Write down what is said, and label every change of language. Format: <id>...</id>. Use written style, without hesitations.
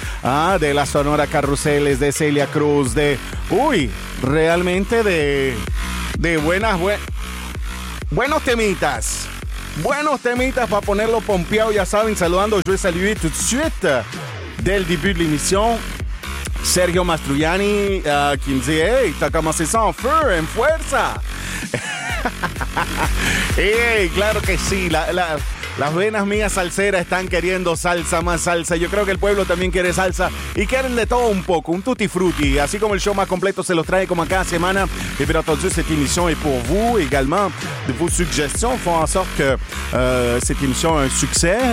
<es>Hein, de la Sonora Carruseles, de Celia Cruz, de... Uy, realmente de buenas... Buenos temitas. Buenos temitas para ponerlo pompeado, ya saben, saludando.</es> <fr>Je vais saluer tout de suite... Dès le début de l'émission, Sergio Mastroianni qui me dit « Hey, t'as commencé ça en feu,</fr> <es>en fuerza! » Hey, claro que sí, las venas mías salseras están queriendo salsa, más salsa. Yo creo que el pueblo también quiere salsa y quieren de todo un poco, un tutti frutti. Así como el show más completo se los trae como cada semana.</es> <fr>Y bien entendu, cette émission est pour vous également. Vos suggestions font en sorte que cette émission a un succès.</fr>